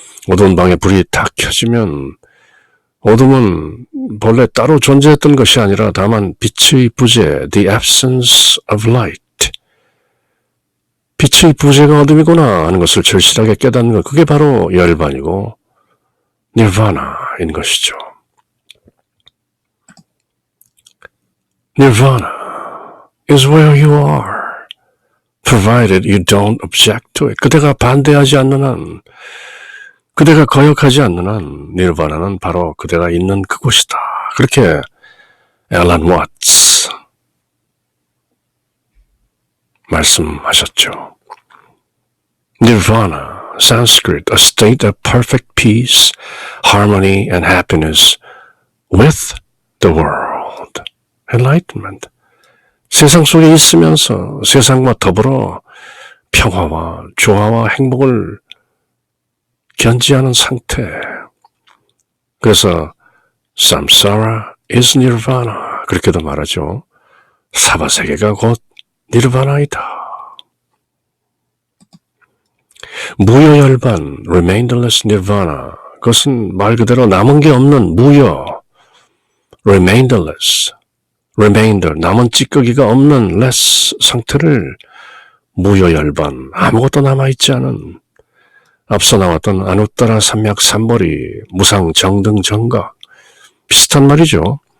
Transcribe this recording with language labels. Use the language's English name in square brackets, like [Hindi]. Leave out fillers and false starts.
[Korean] 어두운 방에 불이 탁 켜지면 어둠은 본래 따로 존재했던 것이 아니라 다만 빛의 부재, [English] the absence of light. [Korean] 빛의 부재가 어둠이구나 하는 것을 절실하게 깨닫는 것, 그게 바로 열반이고 니르바나인 것이죠. [English] Nirvana is where you are, provided you don't object to it. [Korean] 그대가 반대하지 않는 한, 그대가 거역하지 않는 한 니르바나는 바로 그대가 있는 그곳이다. 그렇게 앨런 와츠 말씀하셨죠. [English] Nirvana, Sanskrit, a state of perfect peace, harmony and happiness with the world. Enlightenment. [Korean] 세상 속에 있으면서 세상과 더불어 평화와 조화와 행복을 견지하는 상태. [English] 그래서 samsara is nirvana. [Korean] 그렇게도 말하죠. 사바세계가 곧 니르바나이다. [English] 무효열반, remainderless nirvana. [Korean] 그것은 말 그대로 남은 게 없는 무효, remainderless, remainder, 남은 찌꺼기가 없는 less 상태를 무효열반, 아무것도 남아있지 않은, 앞서 나왔던 아누따라 삼맥 삼벌이 무상 정등 정각, 비슷한 말이죠.